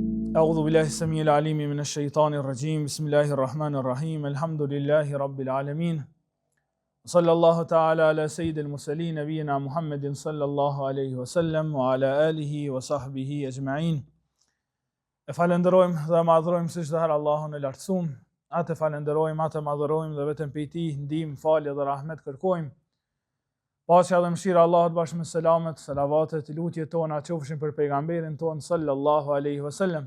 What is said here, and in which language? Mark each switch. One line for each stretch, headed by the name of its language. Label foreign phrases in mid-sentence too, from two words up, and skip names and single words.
Arabic: أعوذ بالله السميع العليم من الشيطان الرجيم بسم الله الرحمن الرحيم الحمد لله رب العالمين صلى الله تعالى على سيد المرسلين نبينا محمد صلى الله عليه وسلم وعلى آله وصحبه أجمعين.
Albanian: E falenderojmë dhe madhrojmë si çdo herë Allahun e lartësuam. Atë falenderojmë, atë madhrojmë dhe vetëm prej Tij ndihmë, falje dhe rahmet kërkojmë. Paqja dhe mëshira e Allahut bashkë me selamet, salavatet, lutjet tona qofshin për pejgamberin ton
Arabic: صلى الله عليه وسلم.